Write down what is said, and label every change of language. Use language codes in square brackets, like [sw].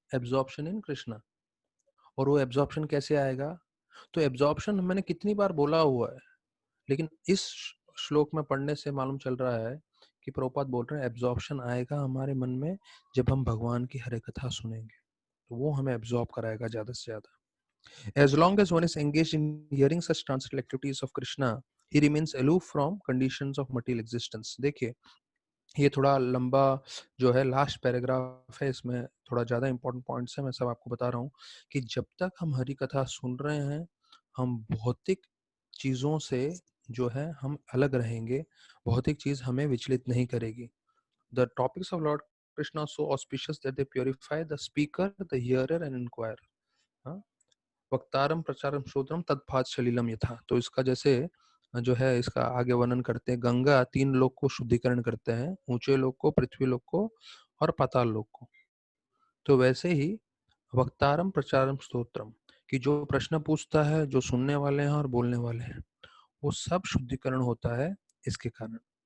[en] Absorption in Krishna. [hi] और वो absorption कैसे आएगा? तो एब्जॉर्प्शन मैंने कितनी बार बोला हुआ है, लेकिन इस श्लोक में पढ़ने से मालूम चल रहा है कि प्रभुपाद बोल रहे हैं एब्जॉर्प्शन आएगा हमारे मन में जब हम भगवान की हरे कथा सुनेंगे, तो वो हमें एब्जॉर्ब कराएगा ज्यादा से ज्यादा। [en] As long as one is engaged in hearing such transcendental activities of Krishna, he remains aloof from conditions of material existence. [hi] देखिए, ये थोड़ा लंबा जो है लास्ट पैराग्राफ है, इसमें थोड़ा ज़्यादा इंपॉर्टेंट पॉइंट्स है, मैं सब आपको बता रहा हूँ कि जब तक हम हरि कथा सुन रहे हैं, हम भौतिक चीज़ों से जो है हम अलग रहेंगे, भौतिक चीज़ हमें विचलित नहीं करेगी। [en] The topics of Lord Krishna are so auspicious that they purify the speaker, the hearer and inquirer. [sa] हाँ, वक्तारम प्रचारम श्रोत्रम तत्फात सलिलम यथा। [hi] तो इसका जैसे जो है इसका आगे वर्णन करते हैं, गंगा तीन लोक को शुद्धिकरण करते हैं, ऊंचे लोक को, पृथ्वी लोक को और पाताल लोक को। तो वैसे ही वक्तारम प्रचारम स्तोत्रम, कि जो प्रश्न पूछता है, जो सुनने वाले हैं और बोलने वाले हैं, वो सब शुद्धिकरण होता है इसके कारण।